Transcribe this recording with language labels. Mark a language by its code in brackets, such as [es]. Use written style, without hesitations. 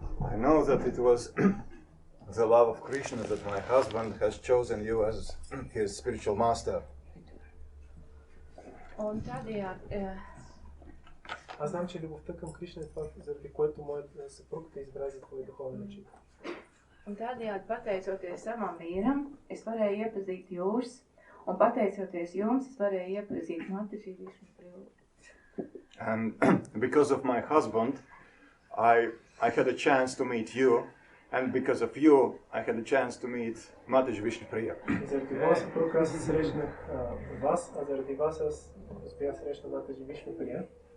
[en] I know that it was the love of Krishna that my husband has chosen you as his spiritual master. [lv] Un tādējādi [bg] Аз знам, че любовта към Кришна е това, заради което моят съпруг те избра за твой духовен учител. [lv] Un tādējādi pateicoties savam vīram, es varēju iepazīt jūs, un pateicoties jums, es varēju iepazīt Mataji Višnu Priyu. [en] And because of my husband, I had a chance to meet you, and because of you, I had a chance to meet Mataji Vishnu Priya. [bg] Заради вас, съпруг, аз срещнах вас, а заради вас аз успях срещна Mataji Vishnu Priya.